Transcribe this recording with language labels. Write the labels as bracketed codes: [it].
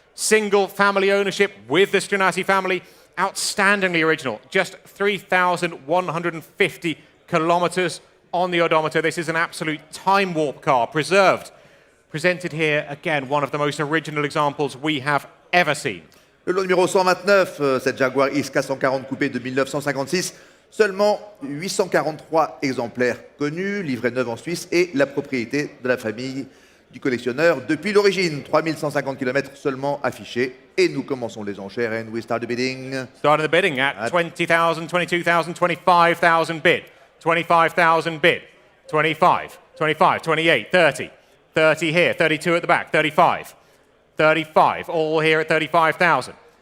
[en] Single family ownership with the Strinati family. Outstandingly original. Just 3,150 kilometers on the odometer. This is an absolute time warp car, preserved. Presented here, again, one of the most original examples we have ever seen. [fr] Le lot numéro 129, cette Jaguar XK140 Coupé de 1956. Seulement 843 exemplaires connus, livré neuf en Suisse et la propriété de la famille du collectionneur depuis l'origine. 3150 km seulement affichés. Et nous commençons les enchères [en] and we start the bidding. Starting the bidding at 20,000, 22,000, 25,000 bid. 25,000 bid. 25, 25, 28, 30. 30 here, 32 at the back, 35. 35, all here at 35,000.